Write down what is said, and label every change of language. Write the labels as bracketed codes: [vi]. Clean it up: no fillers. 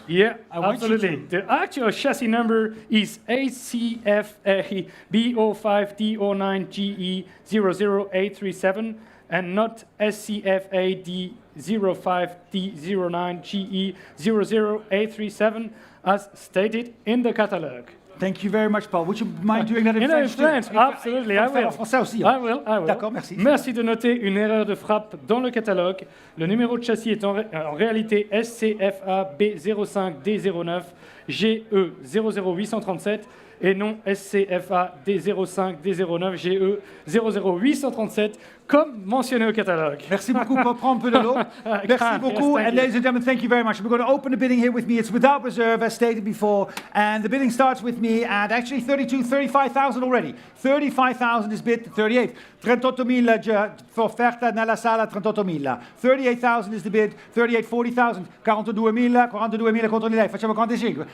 [en] Yeah, absolutely. The actual chassis number is ACFA B05D09GE00837 and not SCFA D05D09GE00837 as stated in the catalog. Thank you very much, Paul. Would you mind doing that in French? French, absolutely, I will. [fr] Français aussi. [en] I will. [fr] D'accord, merci. Merci de noter une erreur de frappe dans le catalogue. Le numéro de châssis est en réalité SCFA B05D09 GE00837 et non SCFA D05 D09 GE 00837 comme mentionné au catalogue. Merci beaucoup. Prends un peu de l'eau. Merci beaucoup. [en] Yes, And ladies and gentlemen, thank you very much. We're going to open the bidding here with me. It's without reserve, as stated before. And the bidding starts with me at actually 35,000 already. 35,000 is bid, 38. 38.000 [it] offerta nella sala, [en] 38.000. 38,000 is the bid, [it] 38, 40,000. 42.000, 42.000 contro di lei. Facciamo 45.